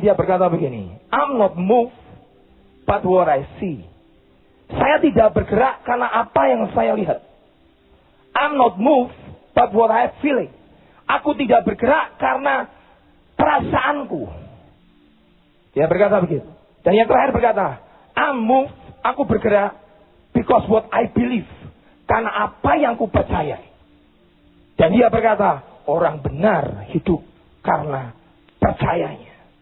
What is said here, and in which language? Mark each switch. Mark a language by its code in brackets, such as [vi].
[id] Dia berkata begini, [en] I'm not moved, but what I see. [id] Saya tidak bergerak karena apa yang saya lihat. [en] I'm not moved, but what I feeling. [id] Aku tidak bergerak karena perasaanku. Dia berkata begitu. Dan yang terakhir berkata, [en] I'm moved, [id] aku bergerak [en] because what I believe. [id] Karena apa yang ku percayai. Dan dia berkata, orang benar hidup karena percayanya.